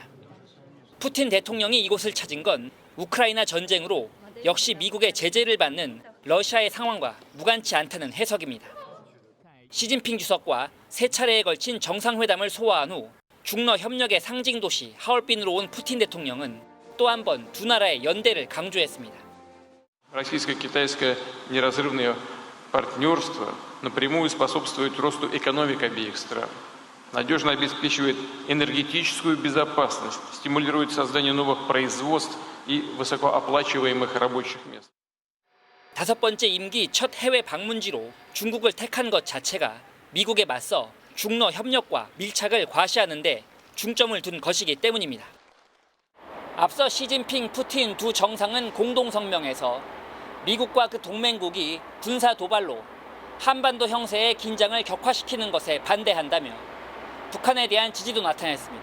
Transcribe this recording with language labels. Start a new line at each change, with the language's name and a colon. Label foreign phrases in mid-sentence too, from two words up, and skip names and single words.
Korean: 푸틴 대통령이 이곳을 찾은 건 우크라이나 전쟁으로 역시 미국의 제재를 받는 러시아의 상황과 무관치 않다는 해석입니다. 시진핑 주석과 세 차례에 걸친 정상회담을 소화한 후 중러 협력의 상징 도시 하얼빈으로 온 푸틴 대통령은 또 한 번 두 나라의 연대를 강조했습니다.
Russian: Российско-китайское неразрывное партнерство напрямую способствует росту экономик обеих стран, надежно обеспечивает энергетическую безопасность, стимулирует создание новых производств и высокооплачиваемых рабочих мест.
Korean: 다섯 번째 임기 첫 해외 방문지로 중국을 택한 것 자체가 미국에 맞서 중러 협력과 밀착을 과시하는 데 중점을 둔 것이기 때문입니다. 앞서 시진핑, 푸틴 두 정상은 공동 성명에서 미국과 그 동맹국이 군사 도발로 한반도 형세의 긴장을 격화시키는 것에 반대한다며 북한에 대한 지지도 나타냈습니다.